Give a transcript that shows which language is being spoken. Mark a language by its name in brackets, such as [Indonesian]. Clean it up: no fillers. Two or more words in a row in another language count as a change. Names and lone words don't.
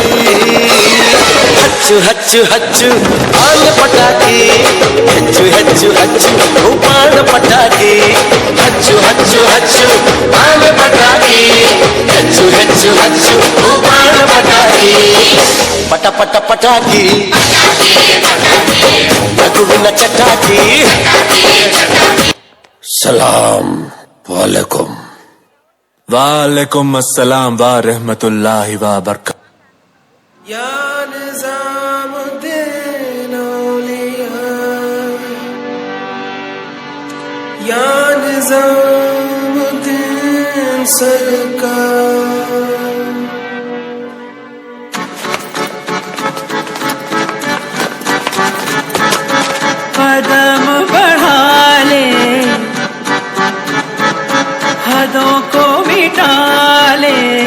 [Kannada] ಹಚ್ಚು ಹಚ್ಚು ಹಚ್ಚು ಆಲ ಪಟಾಕಿ, ಹೆಚ್ಚು ಹೆಚ್ಚು ಹಚ್ಚು ಉಪಾಣ ಪಟಾಕಿ, ಹಚ್ಚು ಹಚ್ಚು ಹಚ್ಚು ಆಲ ಪಟಾಕಿ, ಹೆಚ್ಚು ಹೆಚ್ಚು ಹಚ್ಚು ಉಪಾಣ ಪಟಾಕಿ. ಪಟ ಪಟ ಪಟಾಕಿ ಲಘುವಿನ ಚಟಾಕಿ. [Arabic] سلام عليكم. وعليكم السلام و رحمة الله و بركاته. [Hindi] या निज़ामुद्दीन औलिया, या निज़ामुद्दीन सरकार। कदम बढ़ा ले, हदों को मिटा ले,